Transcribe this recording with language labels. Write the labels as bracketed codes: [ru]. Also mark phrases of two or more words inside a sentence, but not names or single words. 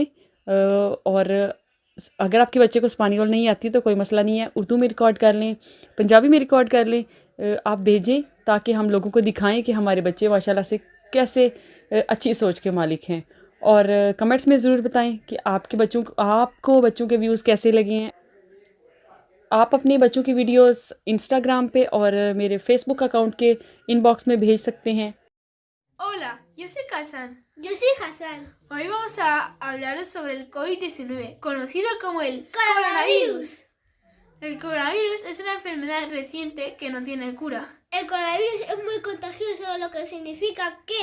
[ur] اور اگر آپ کے بچے کو سپینیل نہیں آتی تو کوئی مسئلہ نہیں ہے، اردو میں ریکارڈ کر لیں، پنجابی میں ریکارڈ کر لیں، آپ بھیجیں تاکہ ہم لوگوں کو دکھائیں کہ ہمارے بچے ماشاءاللہ سے کیسے اچھی سوچ کے مالک ہیں. اور کمنٹس میں ضرور بتائیں کہ آپ کو بچوں کے ویوز کیسے لگے ہیں. آپ اپنے بچوں کی ویڈیوز انسٹاگرام پے اور میرے فیس بک اکاؤنٹ کے ان باکس میں بھیج سکتے ہیں. [es] Hola, yo soy Kazan. Yo soy Hassan. Hoy vamos a hablaros sobre el COVID-19, conocido como el Coronavirus. El coronavirus es una enfermedad reciente que no tiene cura. El coronavirus es muy contagioso, lo que significa que